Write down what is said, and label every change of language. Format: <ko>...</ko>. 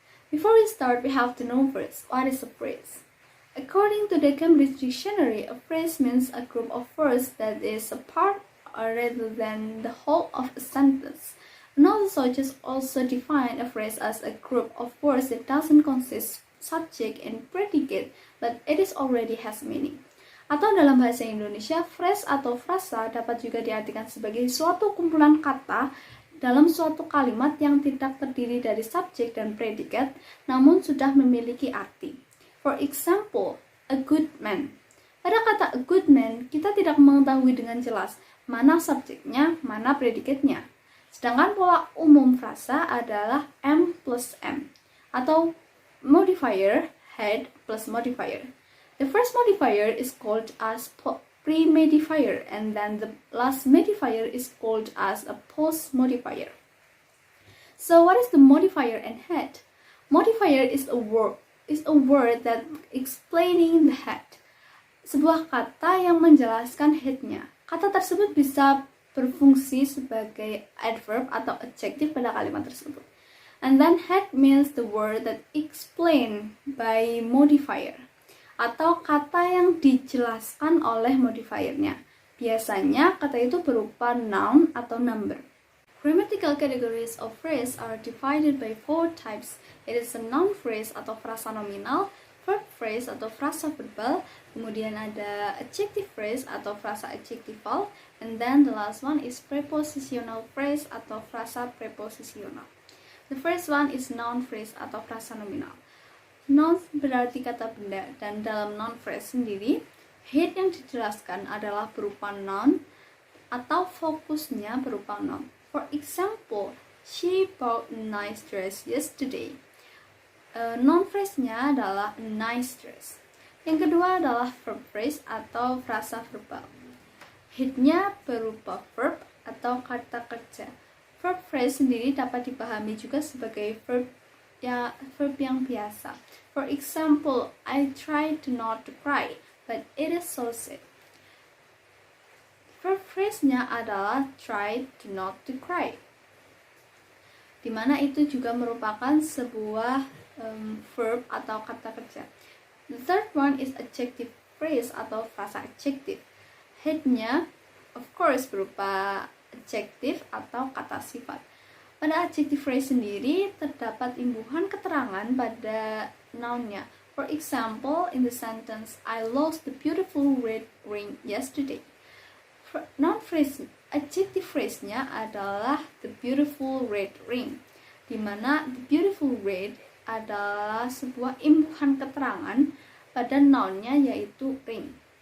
<en>Before we start, we have to know first, what is a phrase? According to the Cambridge Dictionary, a phrase means a group of words that is a part rather than the whole of a sentence. Another sources also define a phrase as a group of words that doesn't consist subject and predicate, but it is already has meaning.</en> <id>Atau dalam bahasa Indonesia, phrase atau frasa dapat juga diartikan sebagai suatu kumpulan kata dalam suatu kalimat yang tidak terdiri dari subjek dan predikat, namun sudah memiliki arti.</id> <en>For example, a good man.</en> <id>Pada kata a good man, kita tidak mengetahui dengan jelas mana subjeknya, mana predikatnya. Sedangkan pola umum frasa adalah am plus m, atau modifier had plus modifier.</id> <en>The first modifier is called as pre-modifier, and then the last modifier is called as a post-modifier. So what is the modifier and head? Modifier is a word that explaining the head.</en> <id>Sebuah kata yang menjelaskan headnya. Kata tersebut bisa berfungsi sebagai adverb atau adjective pada kalimat tersebut.</id> <en>And then head means the word that explained by modifier,</en> <id>atau kata yang dijelaskan oleh modifiernya. Biasanya kata itu berupa noun atau number.</id> <en>Grammatical categories of phrase are divided by 4 types. It is a noun phrase</en> <id>atau frasa nominal,</id> <en>verb phrase</en> <id>atau frasa verbal, kemudian ada</id> <en>adjective phrase</en> <id>atau frasa adjectival,</id> <en>and then the last one is prepositional phrase</en> <id>atau frasa preposisional.</id> <en>The first one is noun phrase</en> <id>atau frasa nominal. Noun berarti kata benda, dan dalam noun phrase sendiri, head yang dijelaskan adalah berupa noun atau fokusnya berupa noun.</id> <en>For example, she bought a nice dress yesterday.</en> <id>Noun phrase-nya adalah a nice dress. Yang kedua adalah verb phrase atau frasa verbal. Head-nya berupa verb atau kata kerja. Verb phrase sendiri dapat dipahami juga sebagai verb yang biasa.</id> <en>For example, I try to not to cry, but it is so sad.</en> <id>Verb phrase-nya adalah try to not to cry, di mana itu juga merupakan sebuah verb atau kata kerja.</id> <en>The third one is adjective phrase</en> <id>atau frasa adjektif. Head-nya</id> <en>of course</en> <id>berupa adjektif atau kata sifat. Pada adjective phrase sendiri terdapat imbuhan keterangan pada noun-nya.</id> <en>For example, in the sentence I lost the beautiful red ring yesterday.</en> <id>Noun phrase, adjective phrase-nya adalah the beautiful red ring, di mana the beautiful red adalah sebuah imbuhan keterangan pada noun-nya yaitu ring.</id>